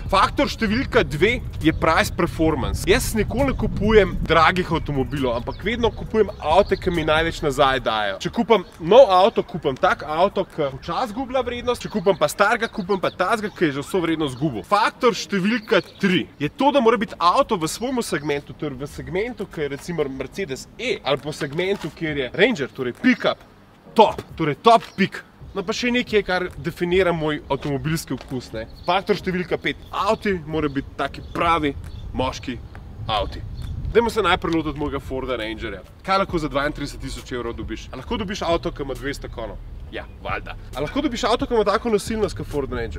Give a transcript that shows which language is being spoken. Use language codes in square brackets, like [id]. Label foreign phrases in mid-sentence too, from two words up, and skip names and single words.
[sl] Faktor številka 2 je [en] price performance. [sl] Jaz nikoli ne kupujem dragih avtomobilov, ampak vedno kupujem avte, ki mi največ nazaj dajo. Če kupam nov avto, kupam tak avto, ki včasih gublja vrednost, če kupam pa starega, kupam pa tazga, ki je že vso vrednost zgubil. Faktor številka 3 je to, da mora biti avto v svojemu segmentu, torej v segmentu, ki je recimo Mercedes E, ali po segmentu, kjer je Ranger, torej pick-up, top, torej [en] top pick. [sl] No pa še nekaj, kar definira moj avtomobilski okus. Faktor številka 5. Avti mora biti taki pravi moški avti. Dajmo se najprej lotiti mojega Forda Rangerja. Kaj lahko za 32.000 evrov dobiš? A lahko dobiš avto, ki ima 200 konov? Ja, valjda. A lahko dobiš avto, ki ima tako nosilnost kot Ford Ranger?